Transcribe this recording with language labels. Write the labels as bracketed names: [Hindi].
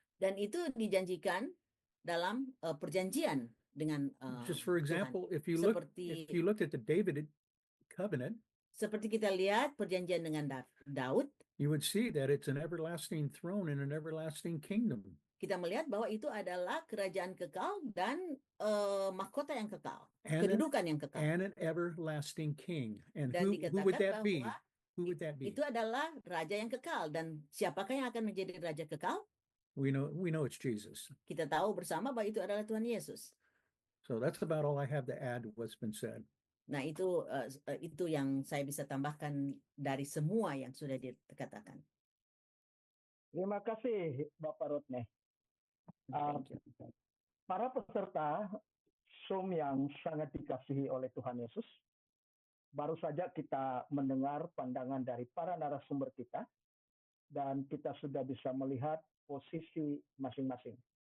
[Indonesian] dan itu dijanjikan dalam perjanjian dengan [English] Just for example, if you look at the David covenant, [Indonesian] seperti kita lihat perjanjian dengan Daud, [English] you would see that it's an everlasting throne and an everlasting kingdom. [Indonesian] kita melihat bahwa itu adalah kerajaan kekal dan mahkota yang kekal, [English] And [Indonesian] kedudukan yang kekal. [English] And an everlasting king. And [Indonesian] Dan [English] who would that be? [Indonesian] bahwa [English] Who would that be? [Indonesian] itu adalah raja yang kekal, dan siapakah yang akan menjadi raja kekal? [English] We know it's Jesus. [Indonesian] Kita tahu bersama bahwa itu adalah Tuhan Yesus. [English] So that's about all I have to add to what's been said. [Indonesian] Nah, itu yang saya bisa tambahkan dari semua yang sudah dikatakan. Terima kasih Bapak Rodney. Para peserta Zoom yang sangat dikasihi oleh Tuhan Yesus, baru saja kita mendengar pandangan dari para narasumber kita, dan kita sudah bisa melihat posisi masing-masing.